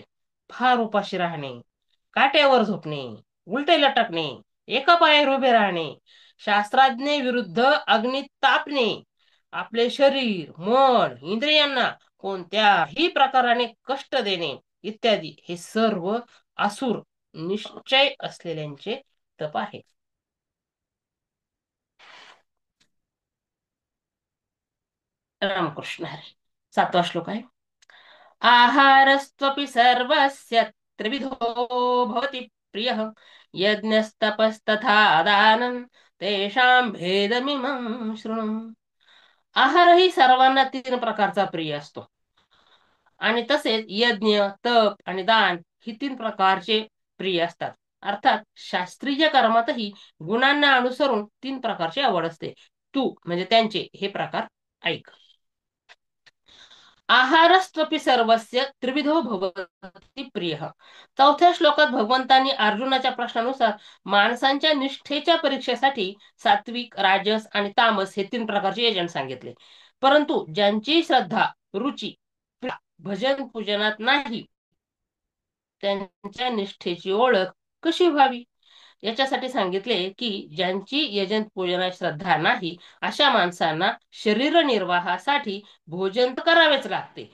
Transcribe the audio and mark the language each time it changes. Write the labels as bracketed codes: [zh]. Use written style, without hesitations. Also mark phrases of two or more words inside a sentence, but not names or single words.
[mr] फार उपाशी राहणे, काट्यावर झोपणे, उलटे लटकणे, एका पायावर उभे राहणे, शास्त्राज्ञे विरुद्ध अग्नीत तापणे, आपले शरीर, मन, इंद्रियांना कोणत्याही प्रकाराने कष्ट देणे इत्यादी हे सर्व असुर निश्चय असलेल्यांचे तप आहे. रामकृष्ण हरी. 7वा श्लोक आहे. [sa] आहारस्त्वपि सर्वस्य त्रिविधो भवति प्रियः यज्ञस्तपस्तथा दानं तेषां भेदमिमं शृणु. [mr] आहार ही सर्वांना 3 प्रकारचा प्रिय असतो आणि तसेच यज्ञ, तप आणि दान ही 3 प्रकारचे प्रिय असतात. अर्थात शास्त्रीय कर्मातही गुणांना अनुसरून 3 प्रकारची आवड असते. तू म्हणजे त्यांचे हे प्रकार ऐक. [sa] आहारस्त्वपि सर्वस्य त्रिविधो भवति प्रियः. [mr] 4थ्या श्लोकात भगवंतांनी अर्जुनाच्या प्रश्नानुसार माणसांच्या निष्ठेच्या परीक्षेसाठी सात्विक, राजस आणि तामस हे 3 प्रकारचे एजंट सांगितले. परंतु ज्यांची श्रद्धा, रुची भजन पूजनात नाही त्यांच्या निष्ठेची ओळख कशी व्हावी याच्यासाठी सांगितले की ज्यांची यजन पूजनात श्रद्धा नाही अशा माणसांना शरीर निर्वाहासाठी भोजन तर करावेच लागते.